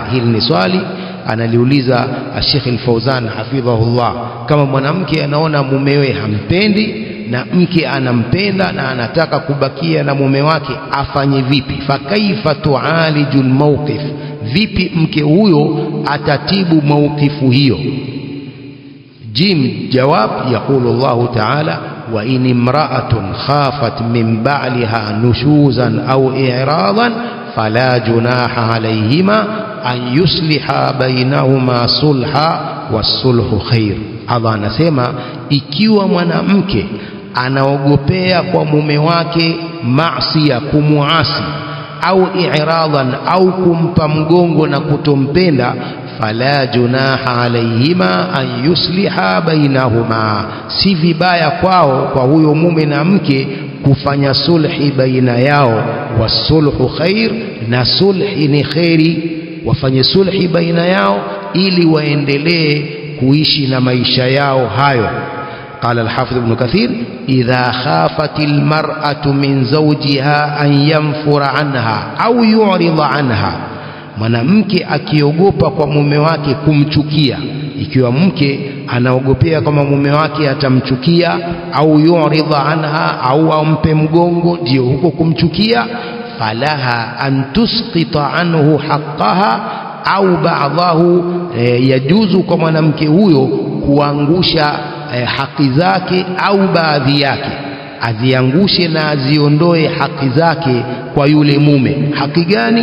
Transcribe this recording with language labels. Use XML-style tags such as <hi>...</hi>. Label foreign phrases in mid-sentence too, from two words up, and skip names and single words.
<sw>Hili ni swali analiuliza Sheikh Al-Fawzan hafidhahullah. Kama mwanamke anaona mumewe hampendi na mke anampenda na anataka kubakia na mume wake, afanye vipi?</sw> <ar>فكيف تعالج الموقف,</ar> <sw>vipi mke huyo atatibu mawqifu hiyo?</sw> <ar>ج جواب، يقول الله تعالى: وإن امرأة خافت من بعلها نشوزا أو إعراضا فلا جناح عليهما أن يصلحا بينهما صلحا والصلح خير.</ar> <sw>Allah anasema ikiwa mwanamke anaogopea kwa mume wake maasi, kumuasi, au i'radan, au kumpa mgongo na kutompenda,</sw> <ar>فلا جناح عليهما أن يصلحا بينهما,</ar> <sw>si vibaya kwao, kwa huyo mume na mke, kufanya sulhi baina yao.</sw> <ar>والصلح خير,</ar> <sw>na sulhi ni khairi, wafanye sulhi baina yao ili waendelee kuishi na maisha yao hayo.</sw> <ar>قال الحافظ ابن كثير: إذا خافت المرأة من زوجها أن ينفر عنها أو يعرض عنها,</ar> <sw>mwanamke akiogopa kwa mume wake kumchukia, ikiwa mke anaogopea kama mume wake atamchukia,</sw> <ar>أو يعرض عنها,</ar> <sw>au ampe mgongo, ndio huko kumchukia,</sw> <ar>فلها أن تسقط عنه حقها أو بعضه,</ar> <sw>yajuzu kwa mwanamke huyo kuangusha haki zake au baadhi yake, aziangushe na aziondoe haki zake kwa yule mume. Haki gani?</sw>